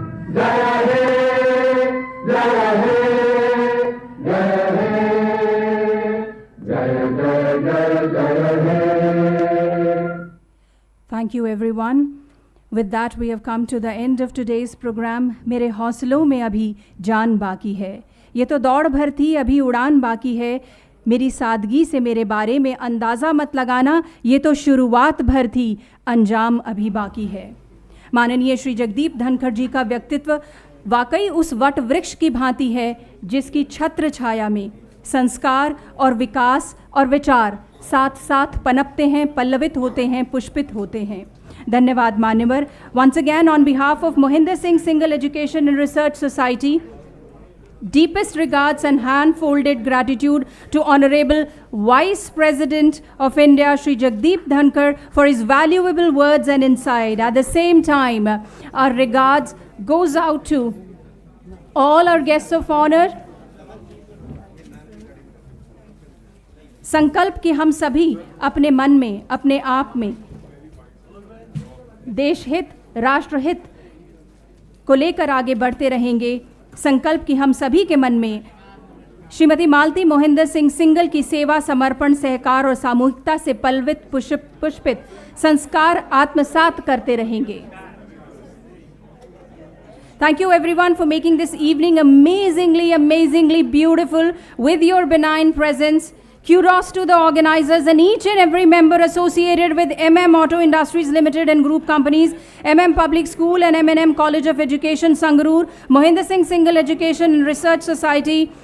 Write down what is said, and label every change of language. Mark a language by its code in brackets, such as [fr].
[bn] जय हे जय हे जय हे जय जय जय जय हे. [en] Thank you everyone. With that we have come to the end of today's program. [hi] मेरे हौसलों में अभी जान बाकी है. ये तो दौड़ भर थी, अभी उड़ान बाकी है. मेरी सादगी से मेरे बारे में अंदाज़ा मत लगाना, ये तो शुरुआत भर थी, अंजाम अभी बाकी है. माननीय श्री जगदीप धनखड़ जी का व्यक्तित्व वाकई उस वट वृक्ष की भांति है जिसकी छत्र छाया में संस्कार और विकास और विचार साथ साथ पनपते हैं, पल्लवित होते हैं, पुष्पित होते हैं. धन्यवाद मान्यवर. [en] Once again on behalf of Mohinder Singh Singhal Education and Research Society, deepest regards and hand-folded gratitude to Honorable Vice President of India, Shri Jagdeep Dhankar, for his valuable words and insight. At the same time, our regards goes out to all our guests of honor. [hi] संकल्प कि हम सभी अपने मन में, अपने आप में देश हित, राष्ट्र हित को लेकर आगे बढ़ते रहेंगे. संकल्प कि हम सभी के मन में श्रीमती मालती मोहिंदर सिंह सिंघल की सेवा, समर्पण, सहकार और सामूहिकता से पल्लवित, पुष्पित संस्कार आत्मसात करते रहेंगे. [en] Thank you everyone for making this evening amazingly beautiful with your benign presence. Kudos to the organizers and each and every member associated with MM Auto Industries Limited and group companies, MM Public School and M&M College of Education, Sangrur, Mohinder Singh Singhal Education and Research Society.